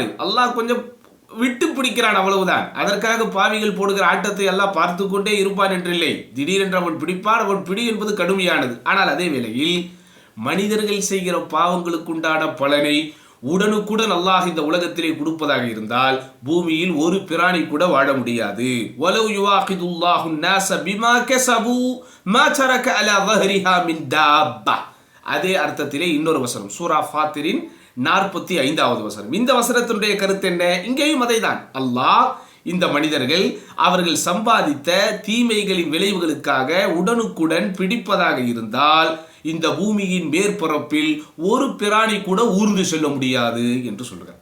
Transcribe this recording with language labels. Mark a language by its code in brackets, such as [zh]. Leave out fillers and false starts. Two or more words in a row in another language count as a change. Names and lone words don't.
[ta] அல்லாஹ் கொஞ்சம் விட்டு பிடிக்கிறான், அவ்வளவுதான். அதற்காக பாவிகள் போடுகிற ஆட்டத்தை எல்லாம் பார்த்து கொண்டே இருப்பான் என்றில்லை. திடீரென்று அவன் பிடிப்பான். அவன் பிடி என்பது கடுமையானது. ஆனால் அதே வேளையில் மனிதர்கள் செய்கிற பாவங்களுக்குண்டான பலனை உடனுக்குடன் அல்லாஹ் இந்த உலகத்திலே கொடுப்பதாக இருந்தால் பூமியில் ஒரு பிராணி கூட வாழ முடியாது. [ar] ولو يؤاخذ الله الناس بما كسبوا ما ترك على ظهرها من دابة. [ta] அதே அர்த்தத்திலே இன்னொரு வசனம் சூரா ஃபாத்திரின் 45வது வசனம். இந்த வசனத்தினுடைய கருத்து என்ன? இங்கேயும் அதைதான். அல்லாஹ் இந்த மனிதர்கள் அவர்கள் சம்பாதித்த தீமைகளின் விளைவுகளுக்காக உடனுக்குடன் பிடிப்பதாக இருந்தால் இந்த பூமியின் மேற்பரப்பில் ஒரு பிராணி கூட ஊர்ந்து செல்ல முடியாது என்று சொல்கிறார்.